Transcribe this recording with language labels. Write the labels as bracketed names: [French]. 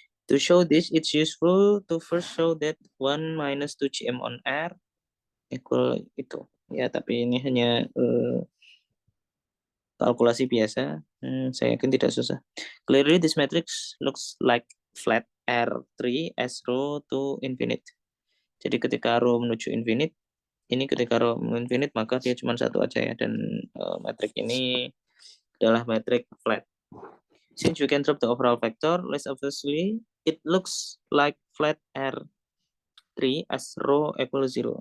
[English] To show this, it's useful to first show that 1 minus 2GM on R equal [Indonesian] itu. Ya, tapi ini hanya kalkulasi biasa. Saya yakin tidak susah. [English] Clearly, this matrix looks like flat R3 as rho to infinite. [Indonesian] Jadi ketika rho menuju infinite, ini ketika rho infinite, maka dia cuma satu aja ya. Dan metrik ini adalah metrik flat. [English] Since we can drop the overall vector, less obviously, it looks like flat R3 as rho equal 0.